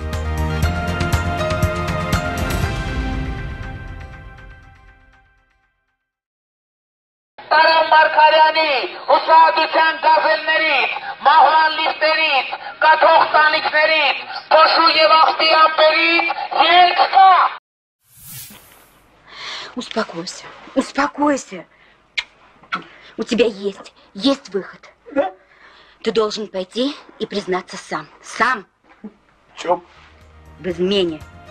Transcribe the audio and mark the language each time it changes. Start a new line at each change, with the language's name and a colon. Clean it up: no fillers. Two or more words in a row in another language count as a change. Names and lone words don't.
Armenian: Տարամ Մարգարյանի հուսահատության գազելներից, մահվան լիֆտերից, կաթող տանիքներից, փոշու եւ աղբի ամպերից ելք կա։
Russian: Успокойся, успокойся. У тебя есть выход. Ты должен пойти и признаться сам. Сам. В чем? В измене.